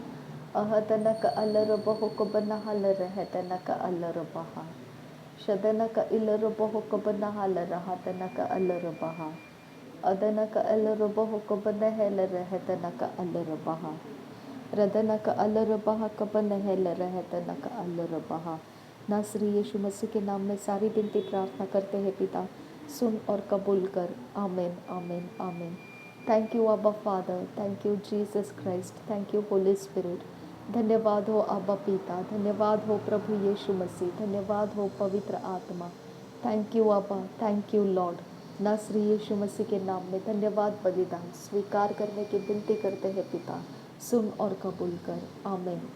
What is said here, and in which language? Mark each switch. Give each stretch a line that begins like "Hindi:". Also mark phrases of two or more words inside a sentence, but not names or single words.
Hindi: अहतन का अलर बहु कबन हल रहतन का अलर बहा शदन का इलर बहु कबन हल रहतन का अलर बहा अदन का अलर बहु कबन हल रहतन का अलर बहा रदन का अलर बहा कबन हल रहतन का अलर बहा। नासरी यीशु मसीह के नाम में सारी विनती प्रार्थना करते हैं पिता, सुन और कबूल कर।
English: आमीन आमीन आमीन। thank you Abba Father, thank you Jesus Christ, thank you Holy Spirit.
Hindi: धन्यवाद हो आबा पिता, धन्यवाद हो प्रभु यीशु मसीह, धन्यवाद हो पवित्र आत्मा।
English: thank you Abba, thank you Lord.
Hindi: नासरी यीशु मसीह के नाम में धन्यवाद बलिदान स्वीकार करने की विनती करते हैं पिता, सुन और कबूल कर।